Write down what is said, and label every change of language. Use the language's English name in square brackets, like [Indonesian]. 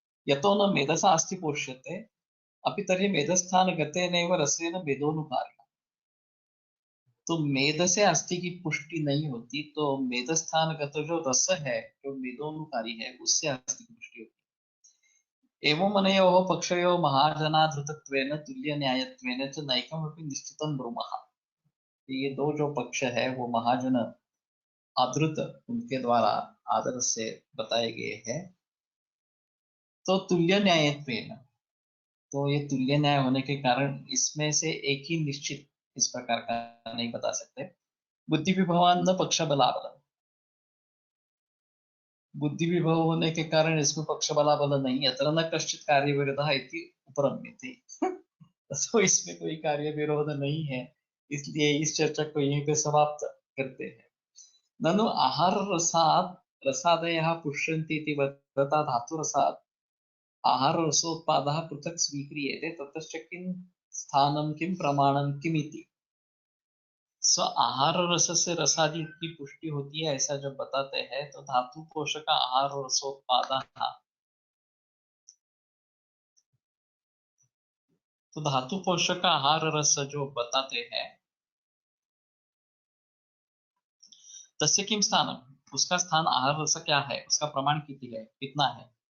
[Sanskrit] यतो न मेधसा अस्थि पोष्यते अपि तर्हि मेधस्थान गतेनैव रसेन मेदोनुकार्य। [Hindi] तो मेद से अस्थि की पुष्टि नहीं होती, तो मेदस्थान गत जो रस है जो मेदोनुकारी है उससे अस्थि की पुष्टि होती है। [Sanskrit] एवं अनयोः पक्षयोः महाजनाधृतत्वेन तुल्य न्यायत्वेन च नैकमपि निश्चितं ब्रूमः। [Hindi] ये दो जो पक्ष है वो महाजन आदृत उनके द्वारा आदर से बताए गए हैं। तो [Sanskrit] तुल्य न्यायत्वेन, [Hindi] तो ये तुल्य न्याय होने के कारण इसमें से एक ही निश्चित इस प्रकार का नहीं बता सकते। [Sanskrit] बुद्धि विभवान न पक्ष बलाबल, [Hindi] बुद्धि विभव होने के कारण इसमें पक्ष बलाबल नहीं है। [Sanskrit] अत्र न कश्चित कार्य विरोध इति उपरम्यते। [Hindi] तो इसमें कोई कार्य विरोध नहीं है, इसलिए इस चर्चा को यहीं पे समाप्त करते हैं। [Sanskrit] ननु आहार रसादयः पुष्यन्ति इति वदता धातुरसात् आहार रसोत्पादः पृथक् स्वीक्रियते ततश्च किं स्थानं किं प्रमाणं किम इति। [Hindi] सो आहार रस से रसादि की पुष्टि होती है ऐसा जब बताते हैं तो धातु पोषक आहार रसोत्पादः, तो धातु पोषक आहार रस जो बताते हैं [Sanskrit] तस्य किम स्थानम, [Hindi] उसका स्थान आहार रस क्या है, उसका प्रमाण कितना है।